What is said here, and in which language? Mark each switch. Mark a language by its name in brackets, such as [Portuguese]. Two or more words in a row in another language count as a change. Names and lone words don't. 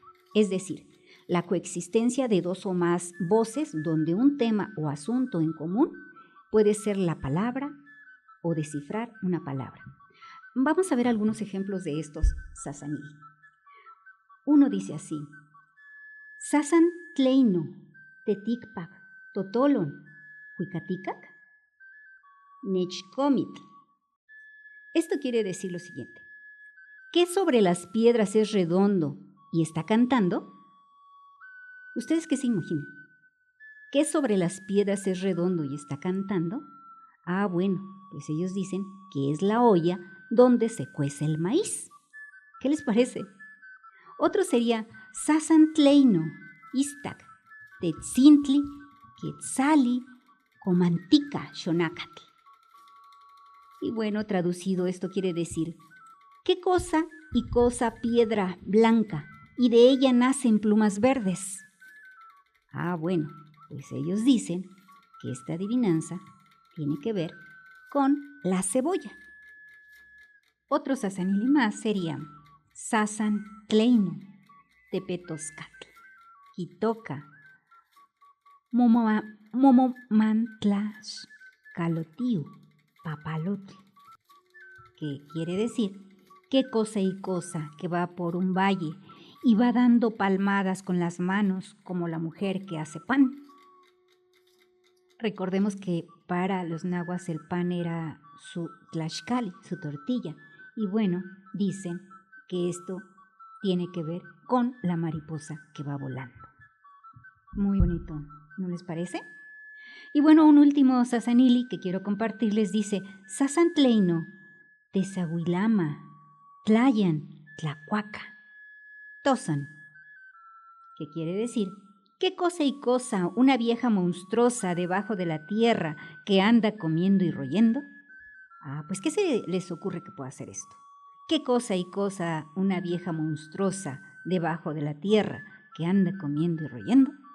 [Spanish] Es decir, la coexistencia de dos o más voces donde un tema o asunto en común puede ser la palabra o descifrar una palabra. Vamos a ver algunos ejemplos de estos sasanili. Uno dice así: [Nahuatl languages] Sasan tleino, teticpac, totolon, huicaticac, nechcomitl. [Spanish] Esto quiere decir lo siguiente: ¿qué sobre las piedras es redondo y está cantando? ¿Ustedes qué se imaginan? ¿Qué sobre las piedras es redondo y está cantando? Ah, bueno, pues ellos dicen que es la olla donde se cuece el maíz. ¿Qué les parece? Otro sería [Nahuatl languages] Sasan tleino, istac, tetzintli, quetzali, comantica, xonacatl. [Spanish] Y bueno, traducido esto quiere decir: ¿qué cosa y cosa piedra blanca y de ella nacen plumas verdes? Ah, bueno, pues ellos dicen que esta adivinanza tiene que ver con la cebolla. Otros sasanili más serían [Nahuatl languages] Sasan tleino, tepetoscatl, quitoca, momomantlax, calotiu, papalotl, [Spanish] que quiere decir qué cosa y cosa que va por un valle y va dando palmadas con las manos como la mujer que hace pan. Recordemos que para los nahuas el pan era su tlaxcali, su tortilla, y bueno, dicen que esto tiene que ver con la mariposa que va volando. Muy bonito, ¿no les parece? Y bueno, un último sasanili que quiero compartirles dice [Nahuatl languages] Sasan tleino, tezahuilama, tlayan, tlacuaca, tosan, [Spanish] que quiere decir ¿qué cosa y cosa una vieja monstruosa debajo de la tierra que anda comiendo y royendo? Ah, pues ¿qué se les ocurre que pueda hacer esto? ¿Qué cosa y cosa una vieja monstruosa debajo de la tierra que anda comiendo y royendo?